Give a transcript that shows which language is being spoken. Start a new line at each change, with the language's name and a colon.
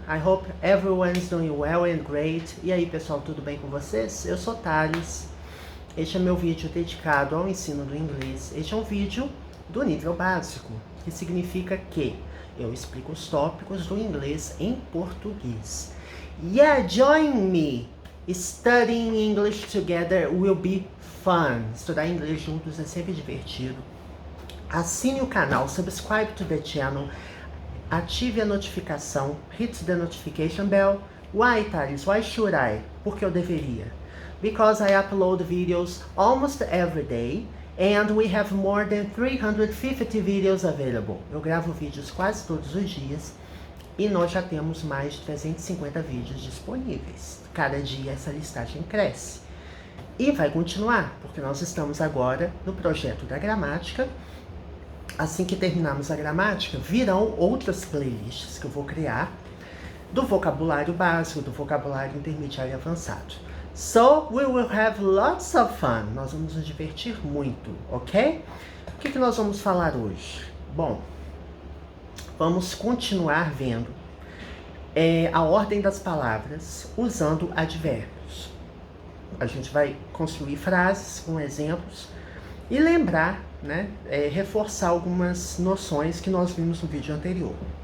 English: I hope everyone is doing well and great.
Portuguese: E aí, pessoal, tudo bem com vocês? Eu sou Thales. Este é meu vídeo dedicado ao ensino do inglês. Este é um vídeo do nível básico, que significa que eu explico os tópicos do inglês em português.
English: Yeah, join me! Studying English together will be fun.
Portuguese: Estudar inglês juntos é sempre divertido. Assine o canal,
English: subscribe to the channel,
Portuguese: ative a notificação,
English: hit the notification bell. Why, Thales? Why should I?
Portuguese: Porque eu deveria.
English: Because I upload videos almost every day and we have more than 350 videos available.
Portuguese: Eu gravo vídeos quase todos os dias e nós já temos mais de 350 vídeos disponíveis. Cada dia essa listagem cresce. E vai continuar, porque nós estamos agora no projeto da gramática. Assim que terminarmos a gramática, virão outras playlists que eu vou criar do vocabulário básico, do vocabulário intermediário e avançado.
English: So, we will have lots of fun.
Portuguese: Nós vamos nos divertir muito, ok? O que nós vamos falar hoje? Bom, vamos continuar vendo a ordem das palavras usando advérbios. A gente vai construir frases com exemplos e lembrar, reforçar algumas noções que nós vimos no vídeo anterior.